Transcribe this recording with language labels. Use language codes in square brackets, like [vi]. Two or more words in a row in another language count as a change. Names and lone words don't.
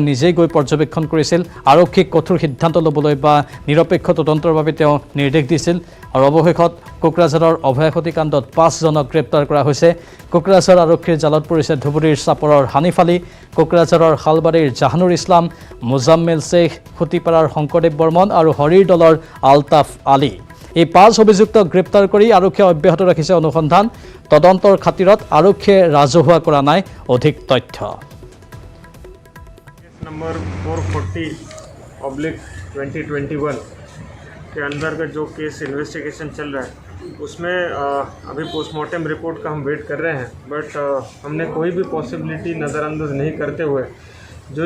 [as] নিজেই গৈ পৰ্যবেক্ষণ কৰিছিল আৰক্ষীক কঠোৰ সিদ্ধান্ত ল'বলৈ বা নিৰপেক্ষ তদন্তৰ বাবে তেওঁ নিৰ্দেশ দিছিল আৰু অৱশেষত কোকৰাঝাৰৰ অভয়াসতী কাণ্ডত 5জনক গ্ৰেপ্তাৰ কৰা হৈছে কোকৰাঝাৰ আৰক্ষীৰ জালত পৰিছে ধুবুৰীৰ চাপৰৰ হানিফ আলী কোকৰাঝাৰৰ হালবাৰীৰ জাহানুৰ ইছলাম মুজাম্মিল শ্বেখ খুটিপাৰাৰ শংকৰদেৱ বৰ্মন আৰু হৰিৰ দলৰ আলতাফ আলী এই 5 অভিযুক্তক গ্ৰেপ্তাৰ কৰি আৰক্ষীয়ে অব্যাহত ৰাখিছে অনুসন্ধান তদন্তৰ খাতিৰত আৰক্ষীয়ে ৰাজহুৱা কৰা নাই অধিক তথ্য [hi] नंबर 440/2021 के अंदर का जो [en] case investigation [hi] चल रहा है उसमें अभी [en] postmortem report [hi] का हम वेट कर रहे हैं बट हमने कोई भी पॉसिबिलिटी नज़रअंदाज नहीं करते हुए जो